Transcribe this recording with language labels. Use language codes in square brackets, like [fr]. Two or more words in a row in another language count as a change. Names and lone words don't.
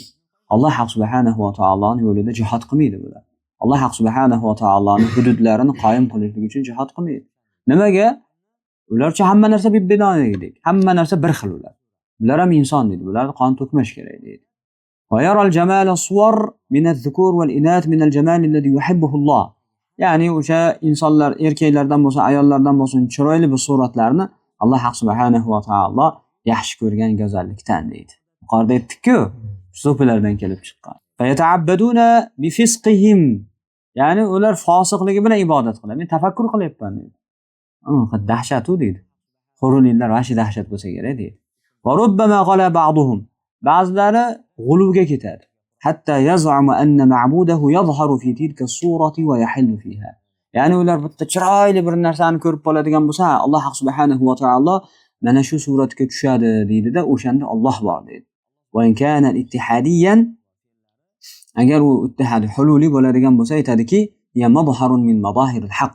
[uz] Alloh subhanahu va taoloning yo'lida jihad qilmaydi bular. Alloh subhanahu va taoloning hududlarini qoyim qilishlik uchun jihad qilmaydi. Nimaga? Ularcha hamma narsa bir binoylik, hamma narsa bir xil ular. Ular ham inson deydi. Ularni qon to'kmash kerak deydi. [ar] ويرى جمال الصور من الذكور والإناث من الجمال الذي يحبه الله. [uz] Ya'ni o'sha insonlar, erkaklardan bo'lsa, ayollardan bo'lsin, chiroyli bir suratlarni Alloh subhanahu va taolo yaxshi ko'rgan go'zallikdan deydi. Yuqorida aytdik-ku, so'pilardan kelib chiqqan. [ar] فيتعبدون بفسقهم. [uz] Ya'ni ular fosiqligi bilan ibodat qiladi. Men tafakkur qilyapman deydi. Dahshat u deydi. Huruliylar vashi dahshat bo'lsa kerak deydi. [ar] وربما قال بعضهم. [uz] Ba'zilari g'uluvga ketadi. [ar] حتى يزعم أن معبوده يظهر في تلك الصورة ويحل فيها. [uz] Ya'ni ular bitta chiroyli bir narsani ko'rib qoladigan bo'lsa, Alloh subhanahu va taolo mana shu suratga tushadi deydi-da, o'shanda Alloh bor deydi. [ar] وإن كان اتحاديا, [uz] agar u ittihad hululi bo'ladigan bo'lsa, aytadiki, [ar] يا مظهرا من مظاهر الحق.